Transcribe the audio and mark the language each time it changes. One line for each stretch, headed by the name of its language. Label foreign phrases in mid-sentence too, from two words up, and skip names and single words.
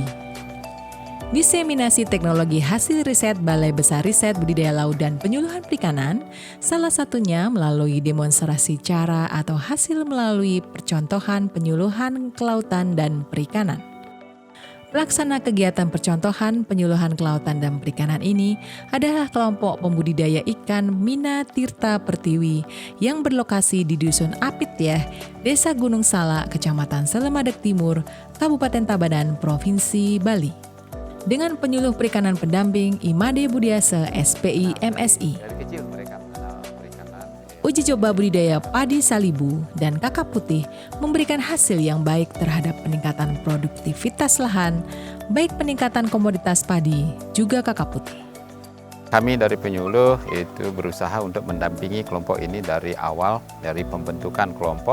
Indonesian: Diseminasi teknologi hasil riset Balai Besar Riset Budidaya Laut dan Penyuluhan Perikanan, salah satunya melalui demonstrasi cara atau hasil melalui percontohan penyuluhan kelautan dan perikanan. Pelaksana kegiatan percontohan penyuluhan kelautan dan perikanan ini adalah kelompok pembudidaya ikan Mina Tirta Pertiwi yang berlokasi di Dusun Apityeh, Desa Gunung Salak, Kecamatan Selemadeg Timur, Kabupaten Tabanan, Provinsi Bali. Dengan penyuluh perikanan pendamping Imade Budiase SPI MSI. Uji coba budidaya padi salibu dan kakap putih memberikan hasil yang baik terhadap peningkatan produktivitas lahan, baik peningkatan komoditas padi juga kakap putih. Kami dari penyuluh itu berusaha untuk mendampingi kelompok ini dari awal, dari pembentukan kelompok.